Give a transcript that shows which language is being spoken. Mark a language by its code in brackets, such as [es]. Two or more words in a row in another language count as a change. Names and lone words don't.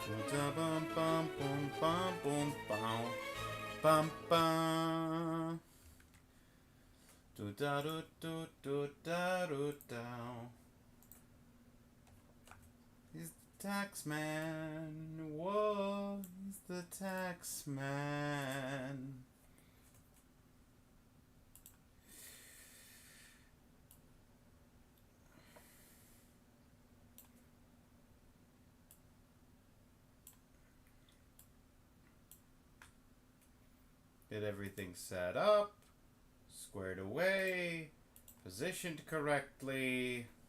[en] da bum bum bum bum bum bum bum bum. Do da do do do da do da. He's the tax man. Whoa, he's the tax man. Get everything set up, squared away, positioned correctly.